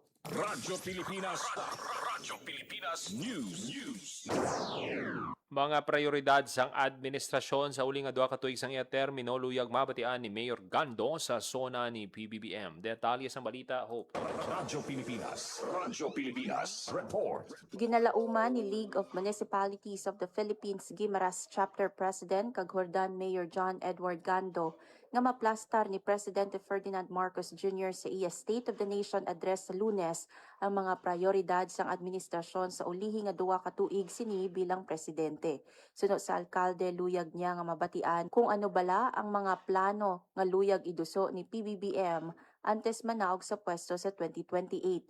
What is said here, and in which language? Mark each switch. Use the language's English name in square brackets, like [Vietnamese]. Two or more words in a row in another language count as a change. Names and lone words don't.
[Hiligaynon] Radyo Pilipinas News. Mga prioridad sang administrasyon sa uli nga 2 ka tuig sang iya termino luyag mabatian ni Mayor Gando sa zona ni PBBM. Detalye sang balita, Hope. Radyo Pilipinas Report. Ginalauman ni League of Municipalities of the Philippines Guimaras Chapter President kag Hordan Mayor John Edward Gando nga maplastar ni Presidente Ferdinand Marcos Jr. sa iya State of the Nation address sa Lunes ang mga prioridad sang administrasyon sa ulihi nga 2 ka tuig sini bilang presidente. Sunod sa alkalde, luyag niya nga mabatian kung ano bala ang mga plano nga luyag iduso ni PBBM antes manaog sa pwesto sa 2028.